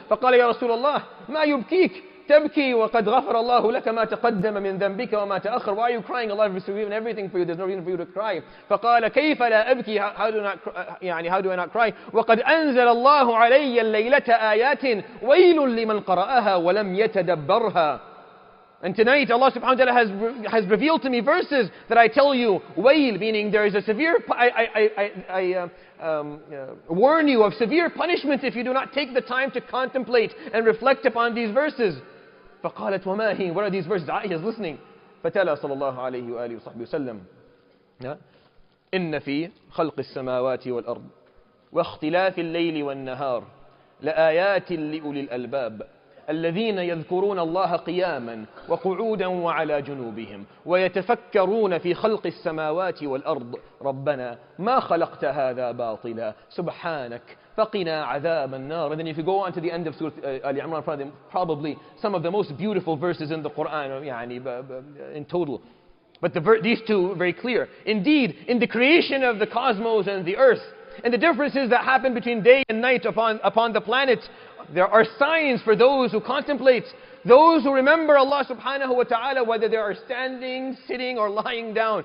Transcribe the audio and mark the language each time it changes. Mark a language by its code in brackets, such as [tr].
[ar] فقال يا رسول الله ما يبكيك تبكي وقد غفر الله لك ما تقدم من ذنبك وما تأخر. [en] Why are you crying? Allah has forgiven everything for you. There's no reason for you to cry. [ar] فقال كيف لا أبكي. [en] How do I not cry? [ar] وقد أنزل الله علي الليلة آيات ويل لمن قرأها ولم يتدبرها. [en] And tonight Allah subhanahu wa ta'ala has revealed to me verses that I tell you, wail, meaning there is a severe, I warn you of severe punishment if you do not take the time to contemplate and reflect upon these verses. [ar] فقالت وما هي. [en] What are these verses? Aisha is listening. [ar] فتلا صلى الله عليه وآله وصحبه وسلم إن في خلق السماوات والأرض واختلاف الليل والنهار لآيات لأولي الألباب الذين يذكرون الله قياما وقعودا وعلى جنوبهم ويتفكرون في خلق السماوات والأرض ربنا ما خلقت هذا باطلا سبحانك فقنا عذاب النار. [en] And then if you go on to the end of Surah Ali Imran, probably some of the most beautiful verses in the Quran in total. But these two are very clear. Indeed, in the creation of the cosmos and the earth, and the differences that happen between day and night upon the planet, there are signs for those who contemplate, those who remember Allah subhanahu wa ta'ala, whether they are standing, sitting, or lying down.